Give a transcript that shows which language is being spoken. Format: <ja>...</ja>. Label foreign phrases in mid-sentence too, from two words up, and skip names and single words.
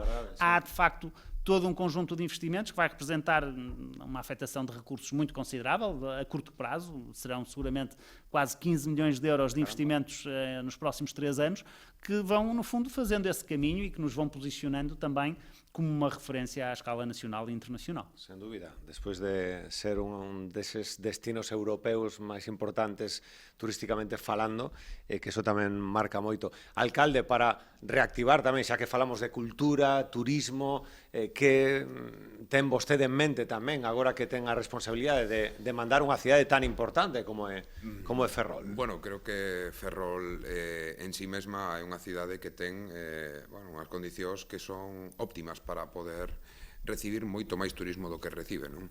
<pt>Há, de facto, todo um conjunto de investimentos que vai representar uma afetação de recursos muito considerável a curto prazo, serão seguramente quase 15 milhões de euros de investimentos nos próximos 3 anos, que vão, no fundo, fazendo esse caminho e que nos vão posicionando também como uma referência à escala nacional e internacional. Sem dúvida. Depois de ser um desses destinos europeus mais importantes turisticamente falando,</pt> <gl>que eso tamén marca moito. Alcalde, para reactivar tamén, xa que falamos de cultura, turismo, que ten vostede en mente tamén, agora que ten a responsabilidade de mandar unha cidade tan importante como é Ferrol? Bueno, creo que Ferrol en sí mesma é unha cidade que ten unhas condicións que son óptimas para poder recibir moito máis turismo do que recibe, non?</gl>